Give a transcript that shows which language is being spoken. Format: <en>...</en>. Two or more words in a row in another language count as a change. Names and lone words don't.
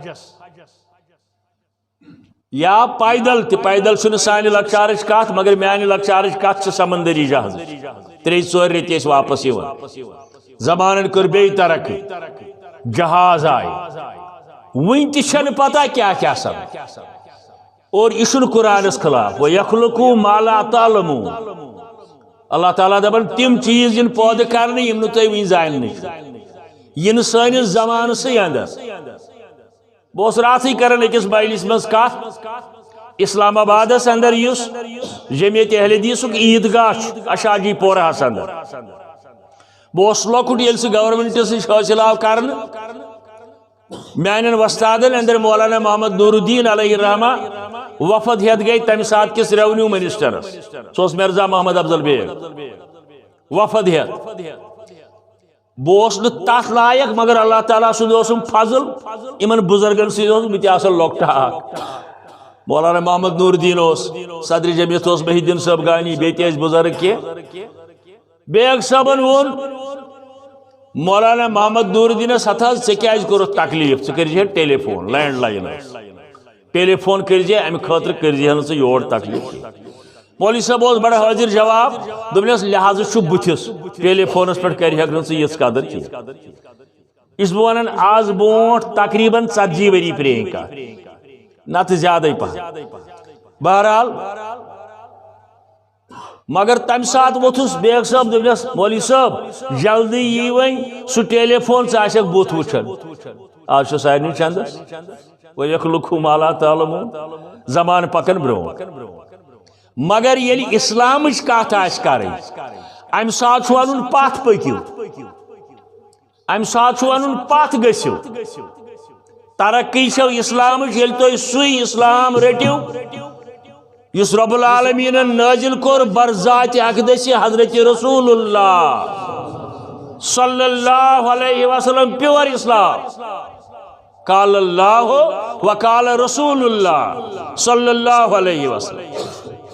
<ks>یا پیدل تہ پیدل چھُنہٕ سانہِ لکچارٕچ کتھ مگر میانہِ لکچارٕچ کتھ چھِ سمندری جہاز 3-4 ریٚتۍ ٲسۍ واپس یِوان زمانن کٔر بیٚیہِ ترقی جہاز آیہِ وُنہِ تہِ چھنہٕ پتہ کیاہ کیاہ سپد اور یہ قرآنس خلاف</ks> <ar>وَيَخْلُقُ مَا لَا تَعْلَمُونَ</ar> <ks>اللہ تعالیٰ دپان تم چیز ین پودٕ کرنہٕ یم نہٕ تُہۍ وٕنہِ زاننٕے ین سٲنِس زمانسٕے اندر بہٕ اوسُس راتھٕے کران أکِس مجلس منٛز کتھ اسلام آبادس اندر یُس جمعیت اہل حدیثُک عیٖدگاہ چھُ اشاجی پورہس اندر بہٕ اوسُس لۄکُٹ ییٚلہِ سُہ گورمنٹس نِش حٲصِل آو کرنہٕ میانن وستادن اندر مولانا محمد نور الدین</ks> <ar>علیہ الرحمہ</ar> <ks>وفد ہیت گئی تمہ سات کس</ks> <en>revenue ministers</en> <ks>سوس مرزا محمد افضل بیگ وفد ہیت بہس تس لائق مگر اللہ تعالیٰ سم فضل ان بزرگن سی تہ لوکٹا مولانا محمد نور الدین صدر جمعیت محی الدین صاحب گانی بیٚیہِ تہِ بزرگ کی بیگ صاحبن وون مولانا محمد نور الدین ژےٚ کور تکلیف ژٕ کر</ks> <en>telephone landline telephone</en> <ks>کر امہ خاطر کر ژٕ یور تکلیف مولوی صاحب بڑا حاضر جواب دس لہذا بتس ٹیلی فونس پہ کر ژٕ قدر کی اس بہ ونان آز برونٹھ تقریباً 40 ؤری پرٛٲنۍ کتھ نتہٕ زیادے پہن بہرحال مگر تمہ سات ووتھس بیگ صاحب دس مولوی صاحب جلدی یی ون سہ ٹیلی فون ژٕ بت وچھان آج چھ سارنٕے چندس</ks> <ar>وَيَخْلُقُ مَا لَا تَعْلَمُونَ</ar> <ks>زمان پکن برونٛٹھ مگر ییٚلہِ اسلامٕچ کتھ آسہِ کرٕنۍ امہ سات چھُ ونُن پتھ پٔکِو امہ سات چھُ ونُن پتھ گٔژھِو ترقی چھو اسلامٕچ ییٚلہِ تُہۍ سُے اسلام رٔٹِو یس</ks> <ar>رب العالمین</ar> <ks>نازل کور برذات اقدس حضرت</ks> <ar>رسول اللہ صلی اللہ علیہ وسلم</ar> <ks>پیور اسلام</ks> <ar>قال اللہ وقال رسول اللہ صلی اللہ علیہ وسلم</ar>